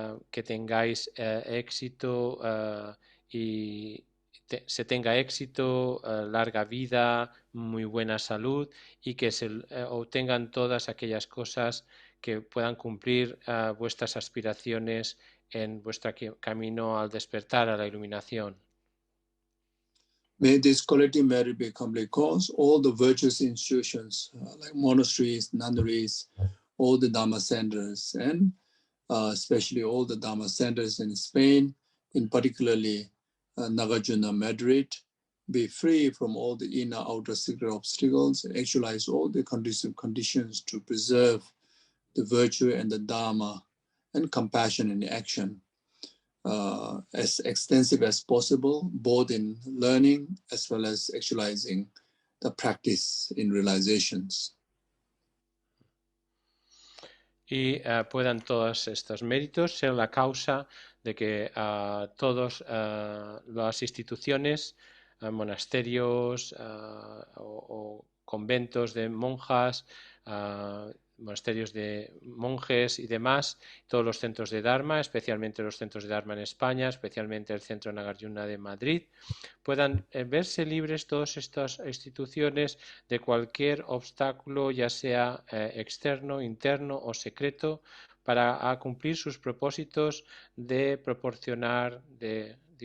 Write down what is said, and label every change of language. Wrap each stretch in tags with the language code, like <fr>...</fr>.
<es>que tengáis éxito y se tenga éxito, larga vida, muy buena salud, y que se obtengan todas aquellas cosas que puedan cumplir vuestras aspiraciones en vuestro camino al despertar, a la iluminación.</es> <en>May this collective merit be complete cause all the virtuous institutions like monasteries, nunneries, all the Dharma centers, and especially all the Dharma centers in Spain, in particularly Nagarjuna, Madrid, be free from all the inner outer secret obstacles, actualize all the conducive conditions to preserve the virtue and the Dharma and compassion in action. As extensive as possible, both in learning as well as actualizing the practice in realizations.</en> <es>Y puedan todos estos méritos ser la causa de que todas las instituciones, monasterios o conventos de monjas, monasterios de monjes y demás, todos los centros de Dharma, especialmente los centros de Dharma en España, especialmente el Centro Nagarjuna de Madrid, puedan verse libres todas estas instituciones de cualquier obstáculo, ya sea externo, interno o secreto, para cumplir sus propósitos de proporcionar, de</es>